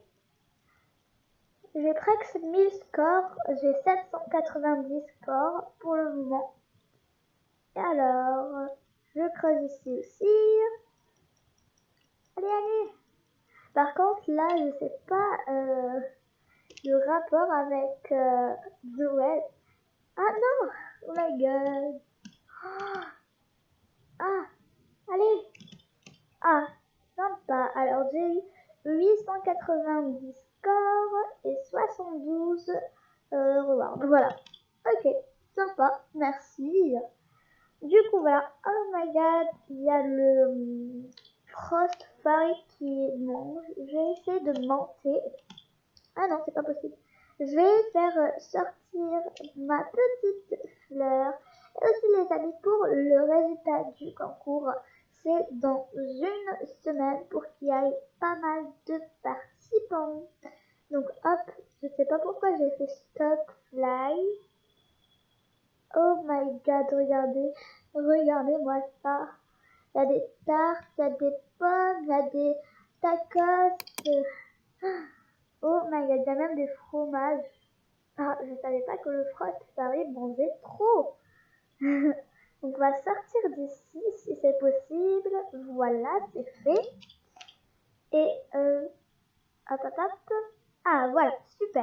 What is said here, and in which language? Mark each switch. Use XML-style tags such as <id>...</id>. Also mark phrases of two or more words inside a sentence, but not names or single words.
<fr>J'ai presque 1000 scores, j'ai 790 scores pour le moment. Et alors, je creuse ici aussi. Allez, allez. Par contre, là, je sais pas le rapport avec The Red. Ah non!</fr> <en>Oh my god!</en> <fr>Ah! Allez! Ah! Sympa! Alors, j'ai eu 890 scores et 72 rewards. Voilà. Ok. Sympa. Merci. Du coup, voilà.</fr> <en>Oh my god!</en> <fr>Il y a le Frost Fairy qui mange. Je vais essayer de monter. Ah non, c'est pas possible. Je vais faire sortir ma petite fleur. Et aussi les amis, pour le résultat du concours, c'est dans une semaine pour qu'il y ait pas mal de participants. Donc hop, je sais pas pourquoi j'ai fait</fr> <en>stop fly. Oh my god,</en> <fr>regardez, regardez-moi ça. Il y a des tartes, il y a des pommes, il y a des tacos.</fr> <en>Oh my god,</en> <fr>il y a même des fromages. Ah, je savais pas que le Frost Fairy mangeait trop. Donc on va sortir d'ici si c'est possible. Voilà, c'est fait. Et hop, hop, hop. Ah voilà, super.</fr>